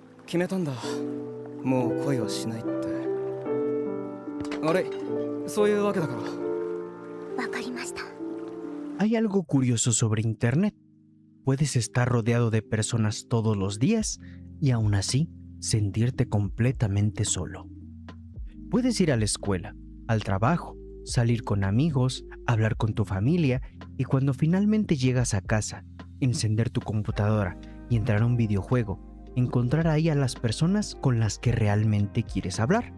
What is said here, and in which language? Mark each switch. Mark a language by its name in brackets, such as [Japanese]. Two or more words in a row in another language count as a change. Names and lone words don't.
[Japanese] 決めたんだ。もう恋はしないって。あれ、そういうわけだから。わかりました。 [Spanish] Hay algo curioso sobre Internet. Puedes estar rodeado de personas todos los días y aún así sentirte completamente solo. Puedes ir a la escuela, al trabajo, salir con amigos, hablar con tu familia y cuando finalmente llegas a casa, encender tu computadora y entrar a un videojuego, encontrar ahí a las personas con las que realmente quieres hablar.